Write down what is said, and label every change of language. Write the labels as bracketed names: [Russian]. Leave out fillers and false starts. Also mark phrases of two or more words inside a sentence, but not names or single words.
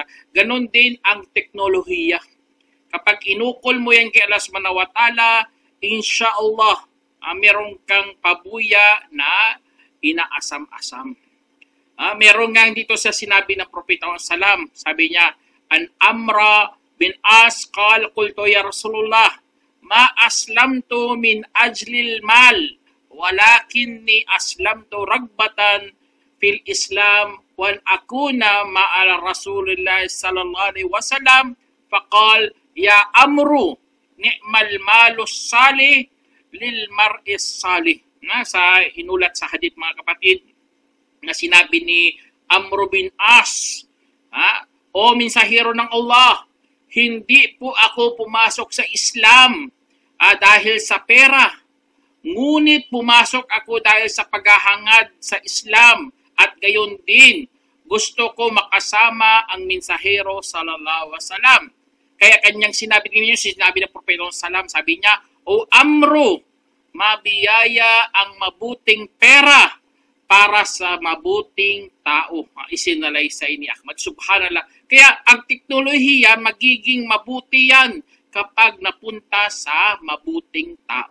[Filipino] Ganon din ang teknolohiya. Kapag inukol mo yan kay [Arabic] الله سبحانه وتعالى, [Filipino] insyaAllah, meron kang pabuya na inaasam-asam. Meron nga dito sa sinabi ng Propeta Sallam, sabi niya, [Arabic] عن عمرو بن العاص قال قلت يا رسول الله، ما أسلمت من أجل المال، ولكني أسلمت رغبة في الإسلام وأكون مع رسول الله صلى الله عليه وسلم، فقال يا عمرو، نعم المال الصالح للمرء الصالح. [Filipino] Sa inulat sa hadith mga kapatid, na sinabi ni Amru bin As, o mensahero ng Allah, hindi po ako pumasok sa Islam dahil sa pera, ngunit pumasok ako dahil sa paghahangad sa Islam, at gayon din gusto ko makasama ang mensahero [Arabic] صلى الله عليه وسلم. [Filipino] Kaya kanyang sinabi ng Propeta Salam, sabi niya, O Amru, mabiyaya ang mabuting pera para sa mabuting tao. Isinalaysay ni Ahmad. Subhanallah. Kaya ang teknolohiya, magiging mabuti yan kapag napunta sa mabuting tao.